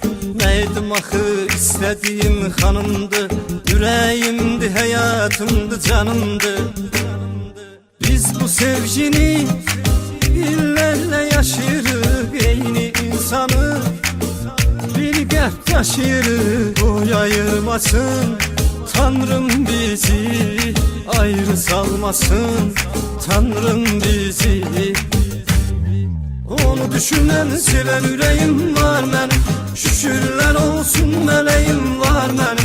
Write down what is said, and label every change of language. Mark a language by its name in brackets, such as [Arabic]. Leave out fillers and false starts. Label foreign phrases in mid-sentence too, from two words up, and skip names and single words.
[Azerbaijani] Nəydim axı istədiyim xanımdı, ürəyimdi, həyatımdı, canımdı. Biz bu sevgini illərlə yaşayırıq, eyni insanı bir qəlb taşıyırıq. O ayırmasın Tanrım bizi, ayrı salmasın Tanrım bizi. [Turkish] Onu düşünen seven yüreğim var benim, şükürler olsun meleğim var benim.